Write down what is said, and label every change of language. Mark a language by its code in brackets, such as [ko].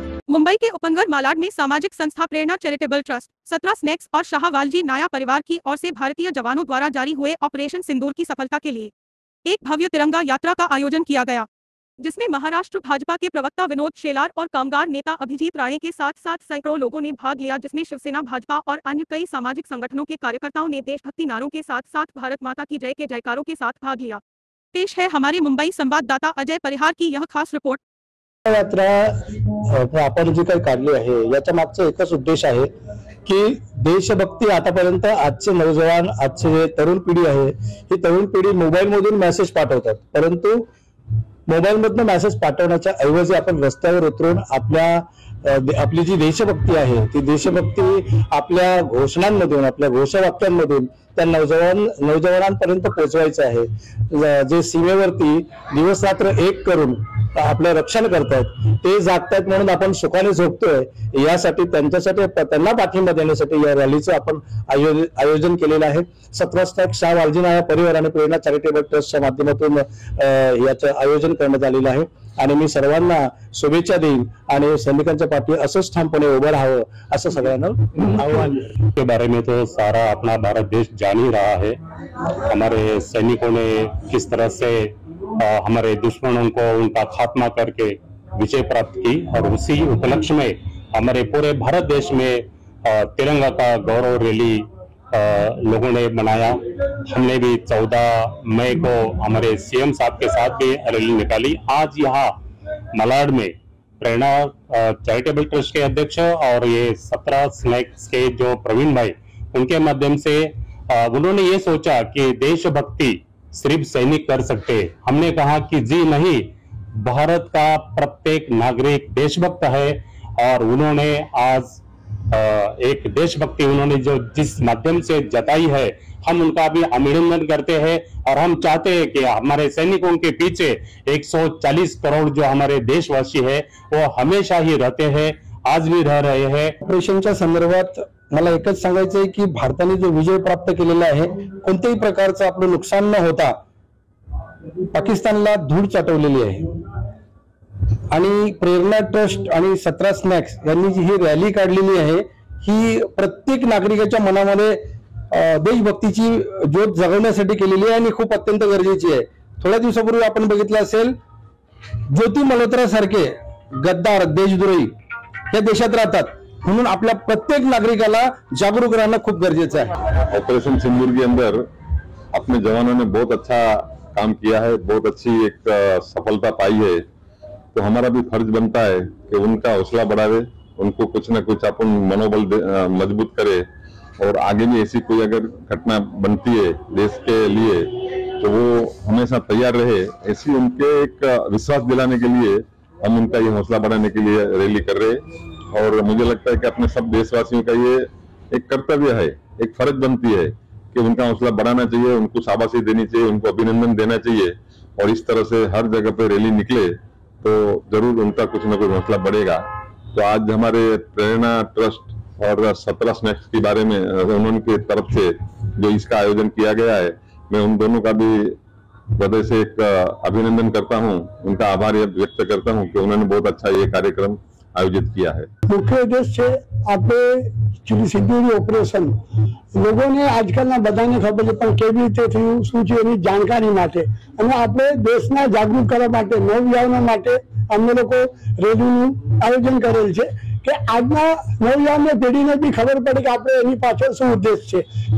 [hi] मुंबई के उपनगर मालाड में सामाजिक संस्था प्रेरणा चैरिटेबल ट्रस्ट 17 स्नैक्स और शाहवालजी नाया परिवार की ओर से भारतीय जवानों द्वारा जारी हुए ऑपरेशन सिंदूर की सफलता के लिए एक भव्य तिरंगा यात्रा का आयोजन किया गया, जिसमें महाराष्ट्र भाजपा के प्रवक्ता विनोद शेलार और कामगार नेता अभिजीत राणे के साथ साथ सैकड़ों लोगों ने भाग लिया, जिसमें शिवसेना, भाजपा और अन्य कई सामाजिक संगठनों के कार्यकर्ताओं ने देशभक्ति नारों के साथ साथ भारत माता की जय के जयकारों के साथ भाग लिया। पेश है हमारे मुंबई संवाददाता अजय परिहार की यह खास रिपोर्ट। [mr] यात्रा आपण जी काही काढली आहे याच्या मागचा एकच उद्देश आहे की देशभक्ती आतापर्यंत आजचे नौजवान, आजचे तरुण पिढी आहे, ही तरुण पिढी मोबाईल मधून मेसेज पाठवतात, परंतु मोबाईल मधून मेसेज पाठवण्याच्या ऐवजी आपण रस्त्यावर उतरून आपली जी देशभक्ती आहे ती देशभक्ती आपल्या घोषणांमधून, आपल्या घोषवाक्यांमधून त्या नौजवानांपर्यंत पोहोचवायचं आहे। जे सीमेवरती दिवस रात्र एक करून आपलं रक्षण करतायत, ते जागतायत म्हणून आपण सुखाने झोपतोय। यासाठी त्यांना पाठिंबा देण्यासाठी या रॅलीचं आपण आयोजन केलेलं आहे। 17 स्नॅक्स शाहवालजी नाया परिवार आणि प्रेरणा चॅरिटेबल ट्रस्टच्या माध्यमातून याचं आयोजन करण्यात आलेलं आहे आणि मी सर्वांना शुभेच्छा देईन आणि सैनिकांच्या पाठी असंच ठामपणे उभं राहावं असं सगळ्यांना आव्हान। [hi] के बारे में तो सारा अपना भारत देश जान ही रहा है। हमारे सैनिकों ने किस तरह से हमारे दुश्मनों को उनका खात्मा करके विजय प्राप्त की और उसी उपलक्ष्य में हमारे पूरे भारत देश में तिरंगा का गौरव रैली लोगों ने मनाया। हमने भी 14 मई को हमारे सीएम साहब के साथ भी रैली निकाली। आज यहाँ मालाड में प्रेरणा चैरिटेबल ट्रस्ट के अध्यक्ष और ये 17 स्नैक्स के जो प्रवीण भाई, उनके माध्यम से उन्होंने ये सोचा कि देशभक्ति सिर्फ सैनिक कर सकते। हमने कहा कि जी नहीं, भारत का प्रत्येक नागरिक देशभक्त है और उन्होंने आज एक देशभक्ति उन्होंने जो जिस माध्यम से जताई है, हम उनका भी अभिनंदन करते हैं और हम चाहते हैं कि हमारे सैनिकों के पीछे 140 करोड़ जो हमारे देशवासी है वो हमेशा ही रहते हैं, आज भी रह रहे हैं। [mr] ऑपरेशनच्या संदर्भात मला एकच सांगायचं आहे की भारताने जो विजय प्राप्त केलेला आहे, कोणत्याही प्रकारचं आपलं नुकसान न होता पाकिस्तानला धूळ चाटवलेली आहे आणि प्रेरणा ट्रस्ट आणि 17 स्नॅक्स यांनी जी ही रॅली काढलेली आहे, ही प्रत्येक नागरिकाच्या मनामध्ये देशभक्तीची ज्योत जगवण्यासाठी केलेली आहे आणि खूप अत्यंत गरजेची आहे। थोड्या दिवसापूर्वी आपण बघितलं असेल, ज्योती मल्होत्रा सारखे गद्दार, देशद्रोही या देशात राहतात, म्हणून आपल्या प्रत्येक नागरिकाला जागरूक रहना खूब गरजेचा है। [hi] ऑपरेशन सिंदूर के अंदर अपने जवानों ने बहुत अच्छा काम किया है, बहुत अच्छी एक सफलता पाई है, तो हमारा भी फर्ज बनता है कि उनका हौसला बढ़ावे, उनको कुछ न कुछ अपन मनोबल मजबूत करे और आगे भी ऐसी कोई अगर घटना बनती है देश के लिए तो वो हमेशा तैयार रहे। ऐसी उनके एक विश्वास दिलाने के लिए हम उनका ये हौसला बढ़ाने के लिए रैली कर रहे हैं और मुझे लगता है कि अपने सब देशवासियों का ये एक कर्तव्य है, एक फर्ज बनती है कि उनका हौसला बढ़ाना चाहिए, उनको शाबाशी देनी चाहिए, उनको अभिनंदन देना चाहिए और इस तरह से हर जगह पे रैली निकले तो जरूर उनका कुछ न कुछ हौसला बढ़ेगा। तो आज हमारे प्रेरणा ट्रस्ट और 17 स्नैक्स के बारे में उन्होंने तरफ से जो इसका आयोजन किया गया है, मैं उन दोनों का भी हृदय से एक अभिनंदन करता हूं, उनका आभार व्यक्त करता हूं कि उन्होंने बहुत अच्छा ये कार्यक्रम आयोजित किया है। मुख्य उद्देश्य [gu] આપણે સિંદૂરી ઓપરેશન લોકોને આજકાલના બધાને ખબર છે, પણ કેવી રીતે થયું, શું છે એની જાણકારી માટે અને આપણે દેશના જાગૃત કરવા માટે, નવયુવાનો માટે અમે લોકો રેલીનું આયોજન કરેલ છે કે આજના નવયુવાન પેઢીને બી ખબર પડે કે આપણે એની પાછળ શું ઉદ્દેશ છે।